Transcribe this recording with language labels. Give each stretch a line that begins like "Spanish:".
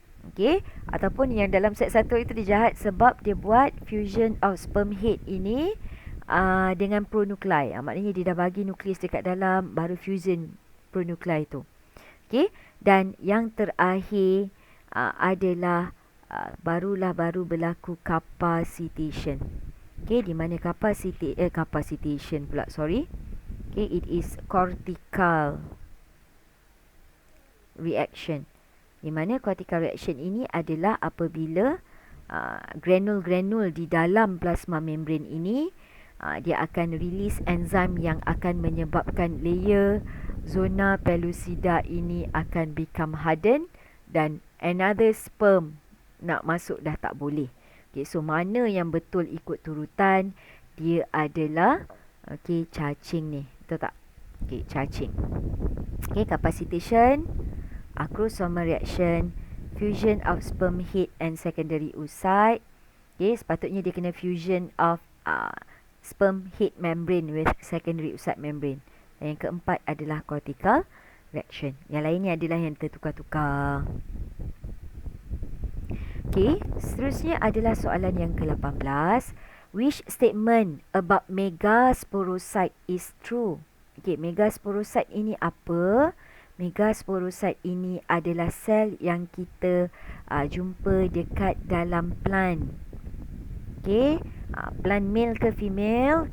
Malay: Okay, ataupun yang dalam set 1 itu dia jahat sebab dia buat fusion of sperm head ini dengan pronuclei. Maknanya dia dah bagi nukleus dekat dalam, baru fusion pronuclei tu. Okay, dan yang terakhir adalah baru berlaku capacitation. Okay, di mana capacitation pula, sorry.
English: Okay, it is cortical reaction.
Malay: Di mana cortical reaction ini adalah apabila granul-granul di dalam plasma membrane ini dia akan release enzim yang akan menyebabkan layer zona pellucida ini akan
English: become hardened
Malay: dan
English: another sperm
Malay: nak masuk dah tak boleh. Okay, so mana yang betul ikut turutan? Dia adalah cacing ni. Betul tak? Okay, cacing.
English: Okay, capacitation, acrosomal reaction, fusion of sperm head and secondary oocyte. Okay,
Malay: sepatutnya dia kena
English: fusion of sperm head membrane with secondary oocyte membrane.
Malay: Dan yang keempat adalah cortical reaction. Yang lain ni adalah yang tertukar-tukar. Okay, seterusnya adalah soalan yang ke-18.
English: Which statement about megasporocyte is true?
Malay: Okay, megasporocyte ini apa? Megasporocyte ini adalah sel yang kita jumpa dekat dalam plant. Okay, plant male ke female?